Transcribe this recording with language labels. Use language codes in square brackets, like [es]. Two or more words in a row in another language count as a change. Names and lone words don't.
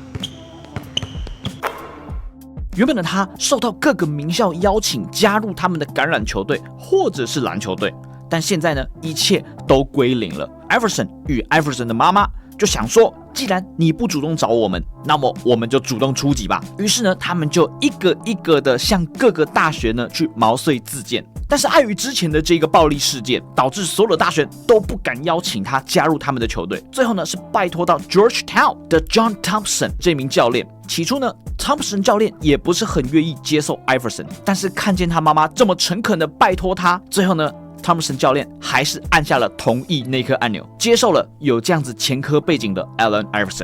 [zh] 原本的他受到各個名校邀請加入他們的橄欖球隊或者是籃球隊，但現在呢，一切都歸零了。Iverson 與 Iverson 的媽媽就想說，既然你不主動找我們，那麼我們就主動出擊吧。於是呢，他們就一個一個的向各個大學呢去毛遂自薦。但是礙於之前的這個暴力事件，導致所有的大學都不敢邀請他加入他們的球隊。最後呢，是拜托到 Georgetown 的 John Thompson 這名教練。起初呢，Thompson 教練也不是很願意接受 Iverson， 但是看見他媽媽這麼誠懇的拜托他，最後呢，Thompson 教練還是按下了同意那顆按鈕，接受了有這樣子前科背景的 Allen Iverson。